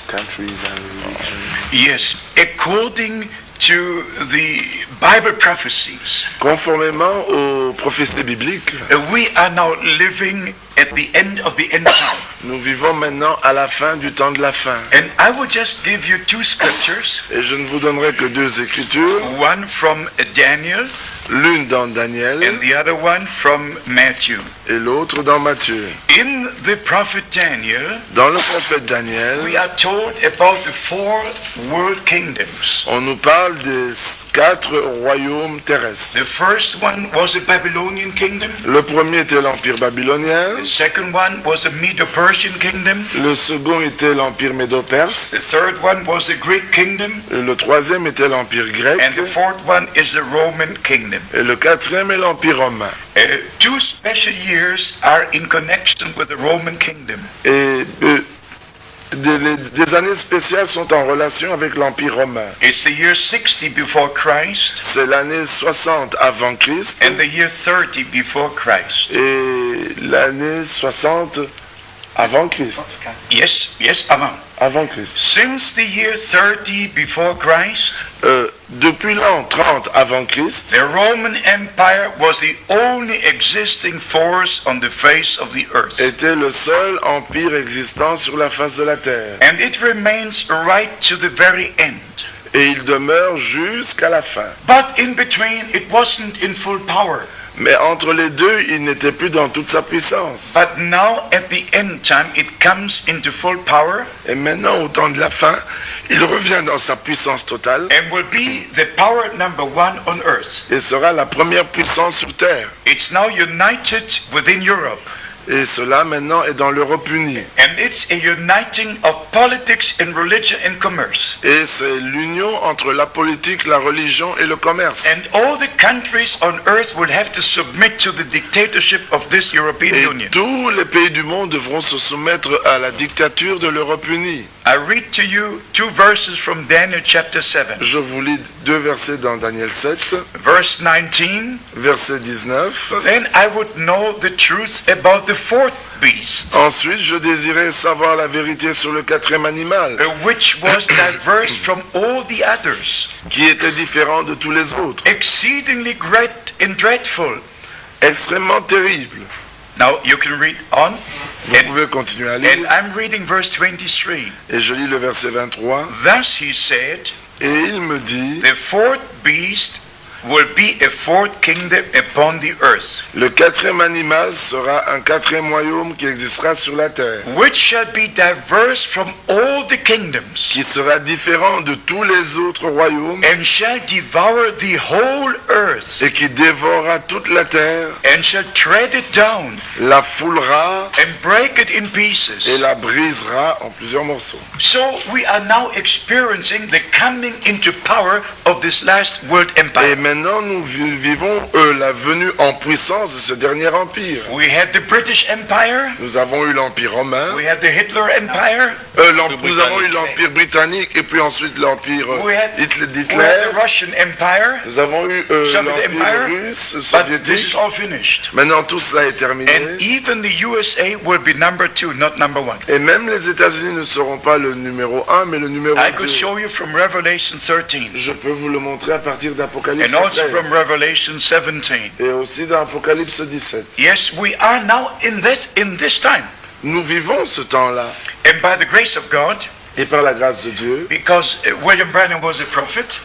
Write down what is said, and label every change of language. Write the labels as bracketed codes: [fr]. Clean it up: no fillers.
[en] countries and religions. Yes, according to the Bible prophecies, [fr] Conformément aux prophéties bibliques, [en] we are now living at the end of the end time. [fr] nous vivons maintenant à la fin du temps de la fin. [en] And I will just give you two scriptures, [fr] Et je ne vous donnerai que deux écritures, [en] one from Daniel [fr] l'une dans Daniel [en] and the other one from Matthew. [fr] et l'autre dans Matthieu. [en] In the prophet Daniel, [fr] Dans le prophète Daniel, [en] we are told about the four world kingdoms. [fr] on nous parle des 4 royaumes terrestres. [en] The first one was the Babylonian kingdom. [fr] Le premier était l'Empire babylonien, [en] The second one was the Medo-Persian kingdom. [fr] le second était l'Empire médo-perse, [en] The third one was the Greek kingdom. [fr] et le troisième était l'Empire grec, [en] And the fourth one is the Roman kingdom. [fr] et le quatrième est l'Empire romain. [en] Two special years are in connection with the Roman kingdom. [fr] Et des années spéciales sont en relation avec l'Empire romain. [en] It's the year 60 before Christ [fr] C'est l'année 60 avant Christ [en] and the year 30 before Christ. [fr] et l'année 60 avant Christ. [en] Yes, [fr] avant. Avant Christ. [en] Since the year 30 before Christ, [fr] Depuis l'an 30 avant Christ, [en] the Roman Empire was the only existing force on the face of the earth. [fr] était le seul empire existant sur la face de la terre. [en] And it remains right to the very end. [fr] Et il demeure jusqu'à la fin. [en] But in between, it wasn't in full power. [fr] Mais entre les deux, il n'était plus dans toute sa puissance. [en] But now, at the end time, it comes into full power [fr] Et maintenant, au temps de la fin, il revient dans sa puissance totale [en] and will be the power number one on earth. [fr] et sera la première puissance sur terre. [en] It's now united within Europe. [fr] Et cela maintenant est dans l'Europe unie. [en] And it's a uniting of politics and religion and commerce. [fr] Et c'est l'union entre la politique, la religion et le commerce. [en] And all the countries on earth will have to submit to the dictatorship of this European [fr] Et [en] Union. [fr] tous les pays du monde devront se soumettre à la dictature de l'Europe unie. [en] I read to you two verses from Daniel chapter 7. [fr] Je vous lis 2 versets dans Daniel 7, [en] Verse 19, [fr] verset 19. [en] then I would know the truth about the fourth beast, [fr] Ensuite, je désirais savoir la vérité sur le 4e animal, [en] which was diverse from all the others, [fr] qui était différent de tous les autres, [en] exceedingly great and dreadful. [fr] extrêmement terrible. [en] Now you can read on, [fr] Vous [en] and, [fr] pouvez continuer à [en] and [fr] lire. [en] I'm reading verse 23. [fr] Et je lis le verset 23. [en] Thus he said, [fr] Et il me dit, [en] the fourth beast will be a fourth kingdom upon the earth, [fr] le 4e animal sera un 4e royaume qui existera sur la terre, [en] which shall be diverse from all the kingdoms, [fr] qui sera différent de tous les autres royaumes [en] and shall devour the whole earth, [fr] et qui dévorera toute la terre, [en] and shall tread it down, [fr] la foulera [en] and break it in [fr] et [en] pieces. [fr] la brisera en plusieurs morceaux. [en] So we are now experiencing the coming into power of this last world [fr] Et [en] empire. [fr] maintenant, nous vivons la venue en puissance de ce dernier empire. [en] We had the British Empire, [fr] Nous avons eu l'Empire romain, [en] we had the Hitler Empire, [fr] nous avons eu l'Empire britannique et puis ensuite l'Empire [en] we had [fr] d'Hitler. [en] the Russian Empire, [fr] Nous avons eu [en] Soviet [fr] l'Empire [en] Empire, [fr] russe, [en] but this is [fr] soviétique. [en] all finished. [fr] Maintenant, tout cela est terminé. [en] And even the USA will be number 2, not number 1. [fr] Et même les États-Unis ne seront pas le numéro 1, mais le numéro [en] I [fr] 2. [en] could show you from Revelation 13 [fr] Je peux vous le montrer à partir d'Apocalypse [en] and also [fr] 13 [en] from Revelation 17. [fr] et aussi dans Apocalypse 17. [en] Yes, we are now in this time. [fr] Nous vivons ce temps-là. [en] And by the grace of God, [fr] Et par la grâce de Dieu, [en] because William Branham was a prophet,